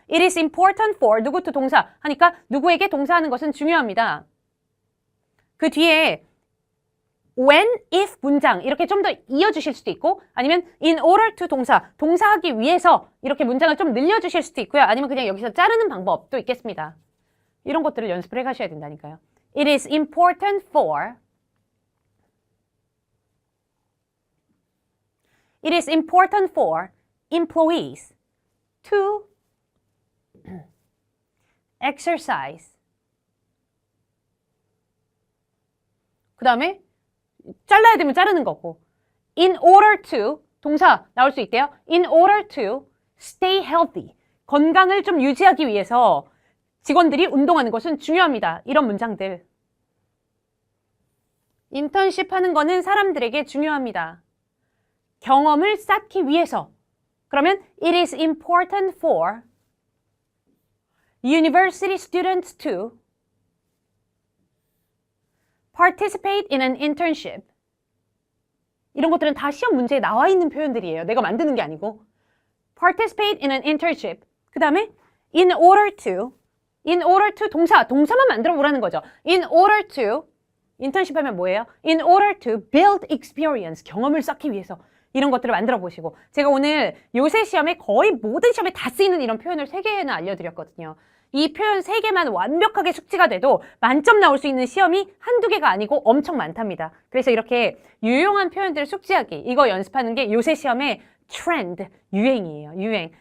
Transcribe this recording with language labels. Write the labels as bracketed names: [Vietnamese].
[English] It is important for [Korean] 누구 to 동사 하니까 누구에게 동사하는 것은 중요합니다. 그 뒤에 when, if 문장 이렇게 좀 더 이어주실 수도 있고 아니면 [English] in order to [Korean] 동사하기 위해서 이렇게 문장을 좀 늘려주실 수도 있고요. 아니면 그냥 여기서 자르는 방법도 있겠습니다. 이런 것들을 연습을 해가셔야 된다니까요. [English] It is important for employees to exercise. [Korean] 그 다음에 잘라야 되면 자르는 거고 [English] in order to [Korean] 동사 나올 수 있대요. [English] in order to stay healthy [Korean] 건강을 좀 유지하기 위해서 직원들이 운동하는 것은 중요합니다. 이런 문장들 인턴십 하는 거는 사람들에게 중요합니다. 경험을 쌓기 위해서 그러면 [English] it is important for university students to participate in an internship. [Korean] 이런 것들은 다 시험 문제에 나와 있는 표현들이에요. 내가 만드는 게 아니고. [English] participate in an internship. [Korean] 그 다음에 [English] in order to [Korean] 동사만 만들어 보라는 거죠. [English] in order to [Korean] 인턴십 하면 뭐예요? [English] in order to build experience. [Korean] 경험을 쌓기 위해서. 이런 것들을 만들어 보시고 제가 오늘 요새 시험에 거의 모든 시험에 다 쓰이는 이런 표현을 3개나 알려드렸거든요. 이 표현 3개만 완벽하게 숙지가 돼도 만점 나올 수 있는 시험이 한두 개가 아니고 엄청 많답니다. 그래서 이렇게 유용한 표현들을 숙지하기, 이거 연습하는 게 요새 시험의 트렌드, 유행이에요. 유행.